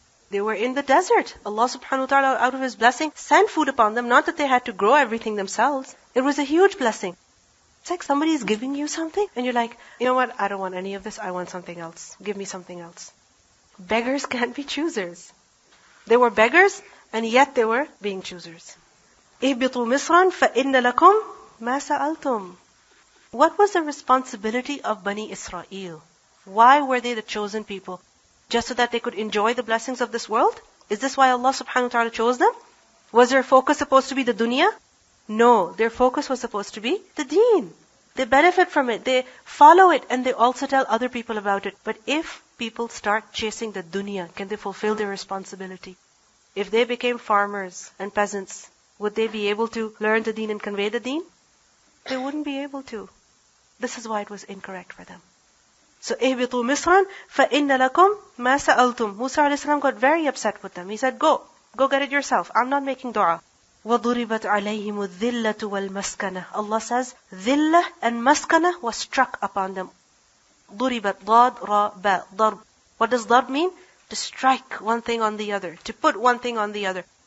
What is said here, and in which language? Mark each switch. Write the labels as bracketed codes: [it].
[en] They were in the desert. Allah subhanahu wa ta'ala, out of His blessing, sent food upon them, not that they had to grow everything themselves. It was a huge blessing. It's like somebody's giving you something, and you're like, you know what, I don't want any of this, I want something else. Give me something else. Beggars can't be choosers. They were beggars, and yet they were being choosers. [ar] اهبطوا مصرا فإن لكم ما سألتم. [en] What was the responsibility of Bani Israel? Why were they the chosen people? Just so that they could enjoy the blessings of this world? Is this why Allah subhanahu wa ta'ala chose them? Was their focus supposed to be the dunya? No, their focus was supposed to be the deen. They benefit from it, they follow it, and they also tell other people about it. But if people start chasing the dunya, can they fulfill their responsibility? If they became farmers and peasants, would they be able to learn the deen and convey the deen? They wouldn't be able to. This is why it was incorrect for them. [ar] So, اهبطوا مصرا فإن لكم ما سألتم. [en] Musa a.s. got very upset with them. He said, go get it yourself. I'm not making dua. [ar] وَضُرِبَتْ عَلَيْهِمُ الذِّلَّةُ وَالْمَسْكَنَةُ. [en] Allah says, dhillah and maskana was struck upon them. [ar] ضُرِبَتْ ضاد را با ضرب. [en] What does ضرب mean? To strike one thing on the other, to put one thing on the other.